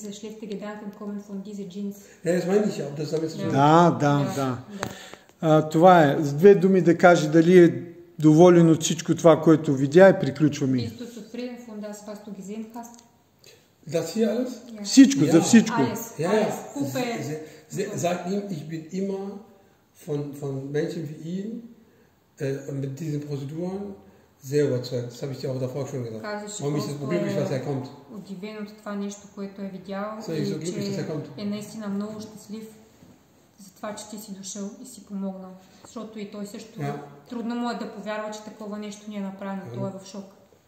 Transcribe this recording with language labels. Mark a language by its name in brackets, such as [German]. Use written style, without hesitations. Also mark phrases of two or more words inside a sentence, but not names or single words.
[Bulgarian] Да. Това е. С 2 думи да каже дали е доволен от всичко това, което видя и приключваме. Всичко, за всичко. [German] Sag ihm, ich bin immer von Menschen wie ihn mit diesen Prozeduren sehr überzeugt. Das habe ich dir auch davor schon gesagt. Warum ich so glücklich, dass er kommt. [Bulgarian] Удивен от това нещо, което е видял, и че е наистина много щастлив за това, че ти си дошъл и си помогнал. Защото и той също трудно му е да повярва, че такова нещо ни е направено. Той е в шок.